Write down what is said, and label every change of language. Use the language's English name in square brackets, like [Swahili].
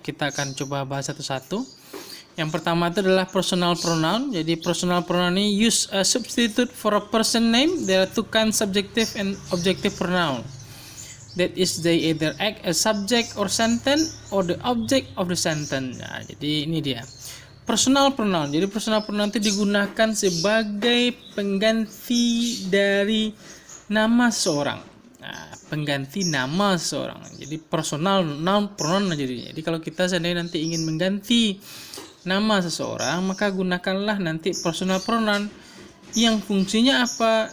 [Indonesian] Kita akan coba bahas satu-satu. Yang pertama itu adalah personal pronoun. Jadi [English] personal pronoun [Indonesian] ini [English] use a substitute for a person name. There are two kinds, subjective and objective pronoun. That is, they either act as subject or sentence or the object of the sentence. [Indonesian] Nah, jadi ini dia personal pronoun. Jadi personal pronoun itu digunakan sebagai pengganti dari nama seorang. Nah, pengganti nama seseorang. Jadi personal noun pronoun jadinya. Jadi kalau kita seandainya nanti ingin mengganti nama seseorang, maka gunakanlah nanti personal pronoun yang fungsinya apa?